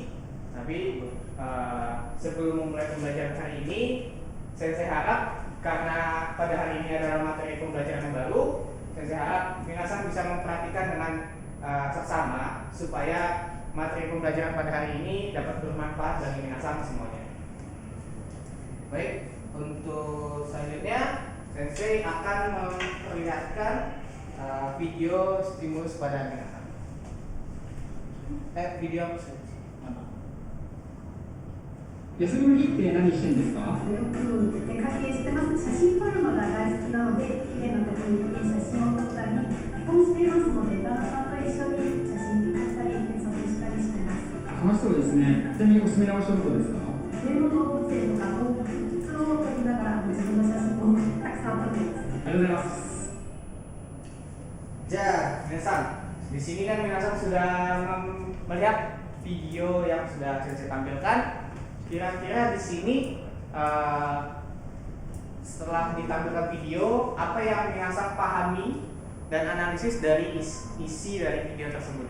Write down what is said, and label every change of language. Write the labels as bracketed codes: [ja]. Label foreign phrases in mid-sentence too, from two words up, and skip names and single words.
[id] Tapi sebelum memulai pembelajaran hari ini, Sensei harap karena pada hari ini adalah materi pembelajaran yang baru, Sensei harap minasan bisa memperhatikan dengan seksama supaya materi pembelajaran pada hari ini dapat bermanfaat bagi minasan semuanya. Baik, untuk selanjutnya Sensei akan memperlihatkan video stimulus pada minasan. Video apa sih? [ja] 休みの日って何してんですか？よく出かけしてます。写真撮るのが大好きなので、綺麗な時に写真を撮ったり、結婚していますので、旦那さんと一緒に写真撮ったり、撮影したりしてます。楽しそうですね。ちなみにおすすめの場所どこですか？上野動物園とか動物を撮りながら、自分の写真をたくさん撮っています。ありがとうございます。 [id] Minasan, di sini kan minasan sudah melihat video yang sudah saya tampilkan. Kira-kira di sini setelah ditampilkan video, apa yang minasan pahami dan analisis dari isi dari video tersebut?